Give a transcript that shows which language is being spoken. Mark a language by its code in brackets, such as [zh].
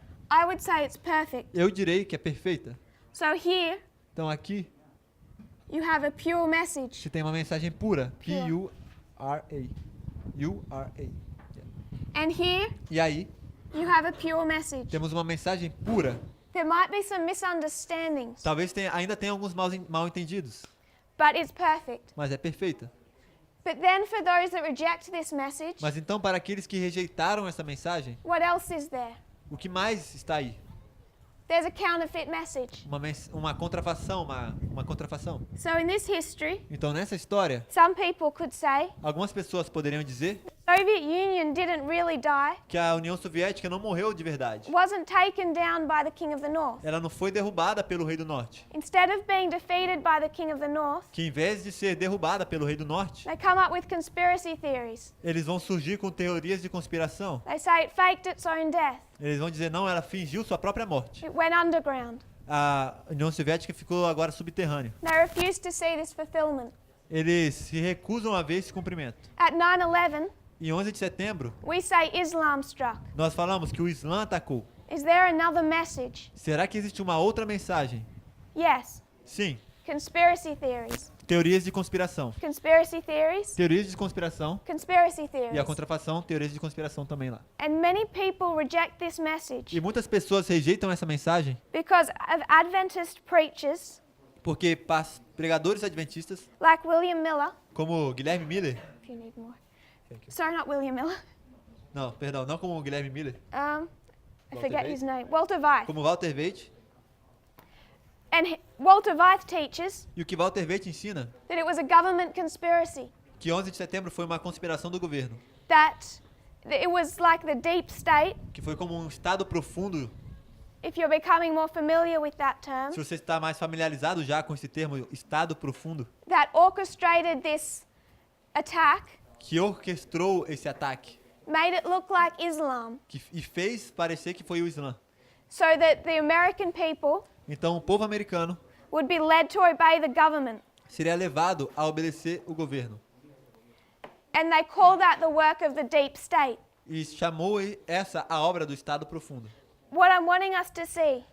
[en] I would say it's perfect. [pt] Eu direi que é perfeita. [en] So here [pt] Então aqui [en] you have a pure message. [pt] se tem uma mensagem pura. [en] Pure. [pt] P-U-R-A. U-R-A. [en] And here [pt] E aí [en] you have a pure message. [pt] temos uma mensagem pura. [en] There might be some misunderstandings, [pt] Talvez ainda tenha alguns mal-entendidos, [en] but it's perfect. [pt] mas é perfeita. [en] But then for those that reject this message, [pt] Mas então para aqueles que rejeitaram essa mensagem, [en] what else is there? [pt] o que mais está aí? [en] There's a counterfeit message. [pt] Uma contrafação, uma contrafação. [en] So in this history, [pt] Então nessa história, [en] some people could say [pt] algumas pessoas poderiam dizer [en] the Soviet Union didn't really die, [pt] que a União Soviética não morreu de verdade. [en] wasn't taken down by the king of the north. [pt] Ela não foi derrubada pelo rei do norte. [en] Instead of being defeated by the king of the north, [pt] Que em vez de ser derrubada pelo rei do norte, [en] they come up with conspiracy theories. [pt] eles vão surgir com teorias de conspiração. [en] They say it faked its own death. [pt] Eles vão dizer, não, ela fingiu sua própria morte. [en] It went underground. [pt] A União Soviética ficou agora subterrânea. [en] They refuse to see this fulfillment. [pt] Eles se recusam a ver esse cumprimento. [en] At 9/11, [pt] Em 11 de setembro, [en] we say Islam struck. [pt] nós falamos que o Islã atacou. [en] Is there another message? [pt] Será que existe uma outra mensagem? [en] Yes. [pt] Sim. [en] Conspiracy theories. [pt] Teorias de conspiração. [en] Conspiracy theories. [pt] Teorias de conspiração [en] Conspiracy [pt] e a [en] theories. [pt] contrafação, teorias de conspiração também lá. [en] And many people reject this message [pt] E muitas pessoas rejeitam essa mensagem [en] because of Adventist preachers [pt] porque pregadores adventistas, [en] like William Miller. [pt] como Guilherme Miller, [en] If you need more. Sorry, not William Miller. [pt] não, perdão, não como Guilherme Miller, [en] I [pt] Walter [en] forget [pt] Weith? [en] his name. Walter Weith. [pt] como Walter Weith, [en] And Walter Weith teaches [pt] e o que Walter Weith ensina, [en] that it was a government conspiracy. [pt] que 11 de setembro foi uma conspiração do governo, [en] That it was like the deep state. [pt] que foi como um estado profundo. [en] If you're becoming more familiar with that term, [pt] Se você está mais familiarizado já com esse termo, estado profundo, [en] that orchestrated this attack, [pt] que orquestrou esse ataque [en] made it look like Islam, [pt] e fez parecer que foi o Islã. [en] so that the American people [pt] Então o povo americano [en] would be led to obey the government. [pt] seria levado a obedecer o governo. [en] And they call that the work of the deep state. [pt] E chamou essa a obra do estado profundo. [en] What I'm wanting us to see